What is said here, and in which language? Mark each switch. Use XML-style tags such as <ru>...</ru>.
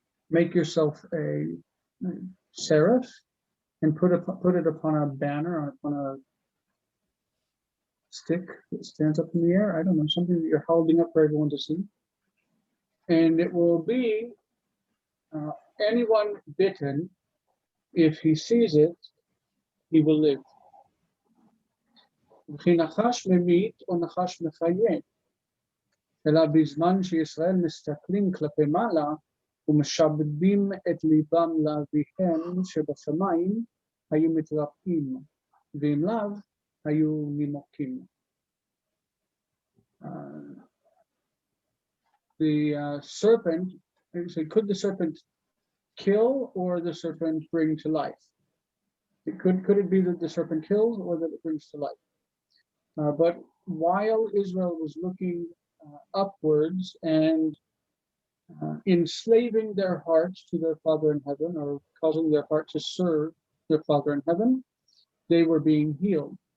<en>Make yourself a seraph and put it upon a banner, upon a stick that stands up in the air. I don't know, something that you're holding up for everyone to see. And it will be anyone bitten, if he sees it, he will live.</en> <he>וכי נחש ממית או נחש מחיה, אלא בזמן שישראל מסתכלים כלפי מעלה ומשעבדים את ליבם לאביהם שבשמיים, היו מתרפאים, ואם לאו, היו נימוקים.</he> <en>The serpent, so could the serpent kill or the serpent bring to life? Could it be that the serpent kills or that it brings to life? But while Israel was looking upwards and enslaving their hearts to their Father in heaven, or causing their heart to serve their Father in heaven, they were being healed.</en>